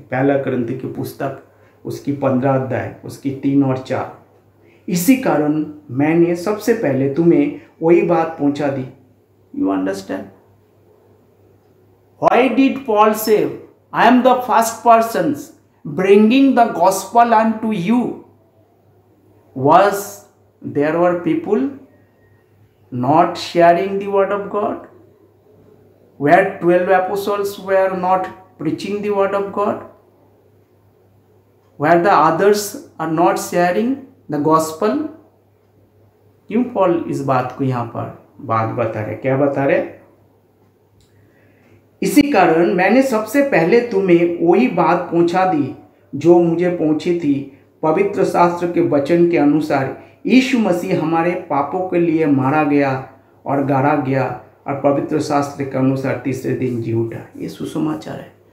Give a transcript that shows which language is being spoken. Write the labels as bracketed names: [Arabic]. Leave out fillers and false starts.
[Hindi] पहला कोरिन्थियों की पुस्तक उसकी 15 अध्याय उसकी 3 और 4। इसी कारण मैंने सबसे पहले तुम्हें वही बात पहुंचा दी। [English] You understand why did Paul say I am the first person bringing the gospel unto you? Was there were people not sharing the word of God? Where 12 apostles were not preaching the word of God? Where the others are not sharing the gospel? [Hindi] क्यों Paul इस बात को यहाँ पर बात बता रहे? क्या बता रहे? इसी कारण मैंने सबसे पहले तुम्हें वही बात पहुंचा दी जो मुझे पहुंची थी। पवित्र शास्त्र के वचन के अनुसार यीशु मसीह हमारे पापों के लिए मारा गया और गाड़ा गया और पवित्र शास्त्र के अनुसार तीसरे दिन जी उठा। ये सुसमाचार है।